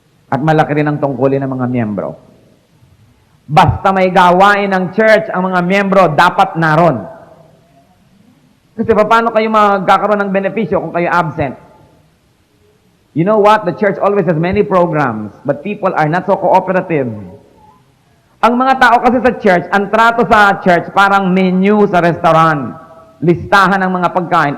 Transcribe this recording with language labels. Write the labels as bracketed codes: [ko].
[tl] At malaki rin ang tungkulin ng mga miyembro. Basta may gawain ng church, ang mga miyembro dapat naron. Kasi paano kayo magkakaroon ng benepisyo kung kayo absent? [en] You know what? The church always has many programs, but people are not so cooperative. [tl] Ang mga tao kasi sa church, ang trato sa church parang menu sa restaurant. Listahan ng mga pagkain.